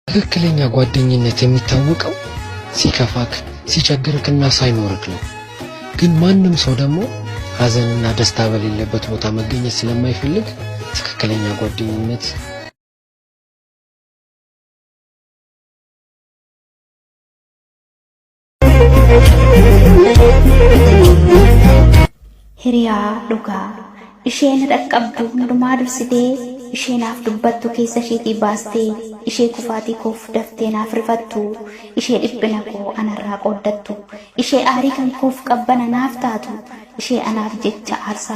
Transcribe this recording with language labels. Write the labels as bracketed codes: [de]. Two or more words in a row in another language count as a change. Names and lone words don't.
[am] ትክክለኛ ጓደኝነት የሚታወቀው ሲከፋክ ሲቸግርክና ሳይኖርክ ነው። ግን ማንም ሰው ደግሞ ሐዘንና ደስታ በሌለበት ቦታ መገኘት ስለማይፈልግ ትክክለኛ ጓደኝነት [om] hiriyaa dhugaa isheen dhaqqabdu hundumaa dursitee isheenaaf dubbattu keessa isheetii baastee ishee kufaatii koof daftee naaf rifattu ishee dhiphina koo anarraa qooddattu ishee aarii kan koof qabbana naaf taatu ishee anaaf jecha aarsaa